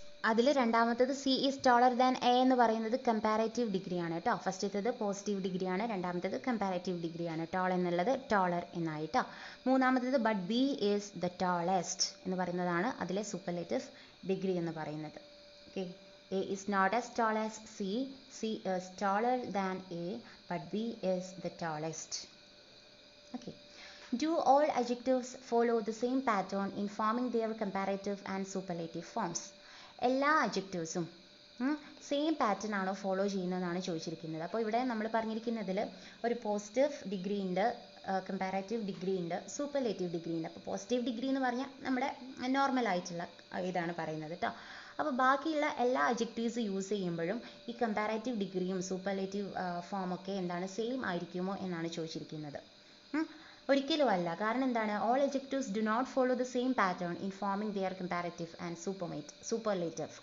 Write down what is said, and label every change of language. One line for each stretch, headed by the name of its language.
Malayalam: അതിൽ രണ്ടാമത്തത്
English: C is taller than A
Malayalam: എന്ന് പറയുന്നത് കമ്പാരേറ്റീവ് ഡിഗ്രിയാണ് കേട്ടോ. ഫസ്റ്റത്തേത് പോസിറ്റീവ് ഡിഗ്രിയാണ്, രണ്ടാമത്തേത് കമ്പാരേറ്റീവ് ഡിഗ്രിയാണ്. ടാൾ എന്നുള്ളത് ടാളർ എന്നായിട്ടോ. മൂന്നാമത്തേത്
English: but B is the tallest
Malayalam: എന്ന് പറയുന്നതാണ് അതിലെ സൂപ്പർലേറ്റീവ് ഡിഗ്രി എന്ന് പറയുന്നത്.
English: Okay, A is not as tall as C. C is taller than A, but B is the tallest. Okay. Do all adjectives follow the same pattern in forming their comparative and superlative forms?
Malayalam: എല്ലാ അഡ്ജക്റ്റീവ്സും same pattern ആണോ follow ചെയ്യുന്നതെന്നാണ് ചോദിച്ചിരിക്കുന്നത്. അപ്പോൾ ഇവിടെ നമ്മൾ പറഞ്ഞിരിക്കുന്നതിൽ ഒരു positive degree ഉണ്ട്, കമ്പാരാറ്റീവ് degree ഉണ്ട്, superlative degree ഉണ്ട്. അപ്പോൾ പോസിറ്റീവ് ഡിഗ്രി എന്ന് പറഞ്ഞാൽ നമ്മുടെ നോർമൽ ആയിട്ടുള്ള ഇതാണ് പറയുന്നത് കേട്ടോ. അപ്പോൾ ബാക്കിയുള്ള എല്ലാ അഡ്ജക്റ്റീവ്സ് യൂസ് ചെയ്യുമ്പോഴും ഈ കമ്പാരാറ്റീവ് ഡിഗ്രിയും സൂപ്പർലേറ്റീവ് ഫോമൊക്കെ എന്താണ് സെയിം ആയിരിക്കുമോ എന്നാണ് ചോദിച്ചിരിക്കുന്നത്. ഒരിക്കലും അല്ല. കാരണം എന്താണ്?
English: All adjectives do not follow the same pattern in forming their comparative and superlative.